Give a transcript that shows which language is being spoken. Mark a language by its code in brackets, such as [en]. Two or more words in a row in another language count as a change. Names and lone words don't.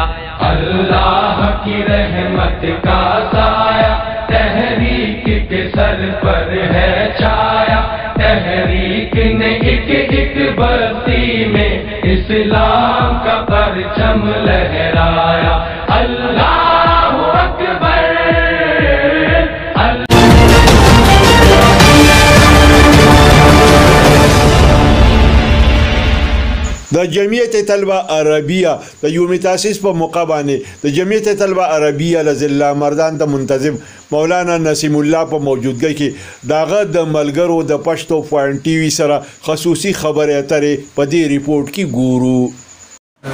[ur] اللہ کی رحمت کا سایہ تحریک کے سر پر ہے چھایا، تحریک نے ایک ایک بستی میں اسلام کا پرچم لہرایا۔ [ar] اللہ اکبر۔ [ps] د جمعیت طلبه عربیه د یوم تاسیس په موقع باندې د جمعیت طلبه عربیه لزلا مردان ته منتظم مولانا نسیم الله په موجودګۍ کې داغه د ملګرو د پښتو پوینټ ټي وي سره خصوصي خبرې اترې په دې ریپورت کې ګورو۔